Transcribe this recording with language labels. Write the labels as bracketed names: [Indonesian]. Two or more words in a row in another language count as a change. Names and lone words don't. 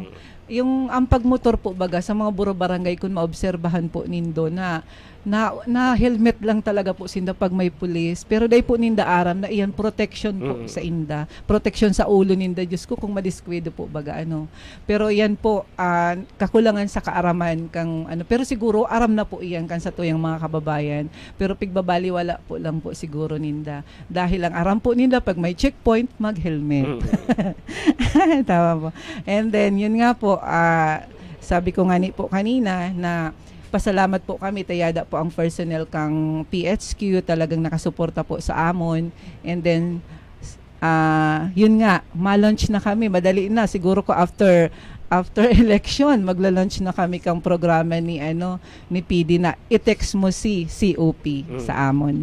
[Bikol] Yung ang pagmotor po baga sa mga buro barangay kung maobserbahan po nindo na helmet lang talaga po sinda pag may pulis, pero day po ninda aram na iyan protection po sa inda, protection sa ulo ninda, Diyos ko kung madiskwido po baga ano, pero yan po kakulangan sa kaaraman kang ano, pero siguro aram na po iyan kan sa tuyang mga kababayan, pero pigbabali wala po lang po siguro ninda dahil ang aram po ninda pag may checkpoint mag-helmet. Tama po. And then yun nga po, sabi ko nga ni po kanina na pasalamat po kami, tayada po ang personnel kang PHQ, talagang nakasuporta po sa amon. And then, yun nga, ma-launch na kami, madali na, siguro ko [English] after election, [Bikol] magla-launch na kami kang programa ni PD na i-text mo si COP sa amon.